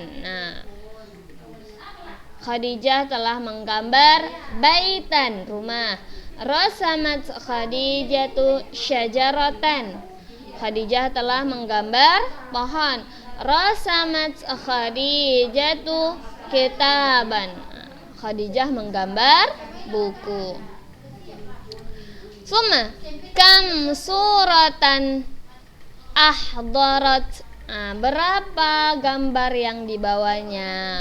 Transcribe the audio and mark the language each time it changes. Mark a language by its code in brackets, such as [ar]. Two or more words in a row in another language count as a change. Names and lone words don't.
[id] Nah, Khadijah telah menggambar baitan, rumah. [ar] رسمت خديجة شجرة. [id] Khadijah telah menggambar pohon. [ar] رسمت خديجة كتابا. [id] Khadijah menggambar buku. [ar] ثم، كم صورة أحضرت? [id] Berapa gambar yang dibawanya?